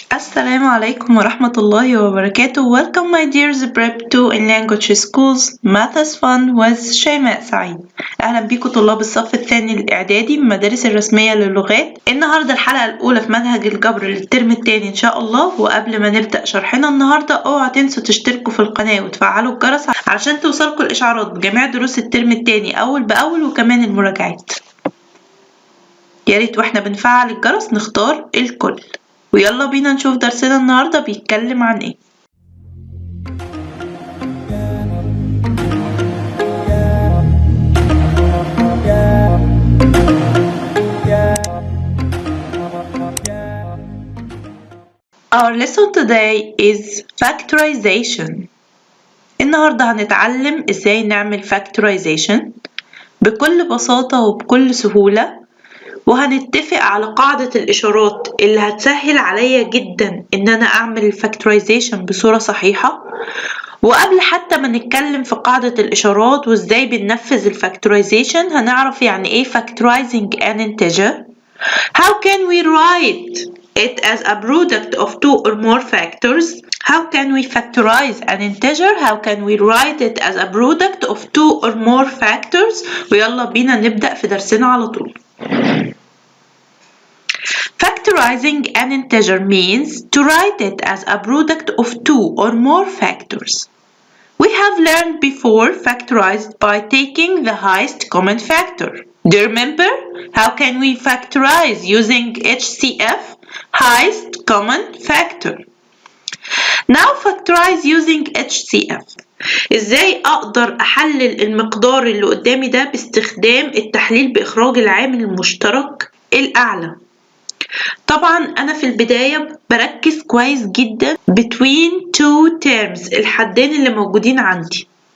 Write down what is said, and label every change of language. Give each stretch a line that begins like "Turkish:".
Arabic: السلام عليكم ورحمة الله وبركاته.
English: Welcome my dears prep 2 in language schools math is fun with شيماء سعيد.
Arabic: أهلا بيكم طلاب الصف الثاني الإعدادي من المدارس الرسمية للغات. النهاردة الحلقة الأولى في منهج الجبر للترم الثاني إن شاء الله. وقبل ما نبدأ شرحنا النهاردة اوعوا تنسوا تشتركوا في القناة وتفعلوا الجرس علشان توصلكوا الإشعارات بجميع دروس الترم الثاني أول بأول وكمان المراجعات. يا ريت واحنا بنفعل الجرس نختار الكل. ويلا بينا نشوف درسنا النهاردة بيتكلم عن ايه.
English: Our lesson today is factorization.
Arabic: النهاردة هنتعلم ازاي نعمل factorization بكل بساطة وبكل سهولة، وهنتفق على قاعدة الإشارات اللي هتسهل عليا جدا إن أنا أعمل الفاكتورايزيشن بصورة صحيحة. وقبل حتى ما نتكلم في قاعدة الإشارات وإزاي بننفذ الفاكتورايزيشن هنعرف يعني إيه
English: factorizing an integer. How can we write it as a product of two or more factors? How can we factorize an integer? How can we write it as a product of two or more factors?
Arabic: ويلا بينا نبدأ في درسنا على طول.
English: Factorizing an integer means to write it as a product of two or more factors. We have learned before factorized by taking the highest common factor. Do you remember? How can we factorize using HCF, highest common factor? Now factorize using HCF.
Arabic: ازاي اقدر احلل المقدار اللي قدامي ده باستخدام التحليل باخراج العامل المشترك الاعلى؟ طبعا أنا في البداية بركز كويس جدا
English: between two terms،
Arabic: الحدين اللي موجودين عندي.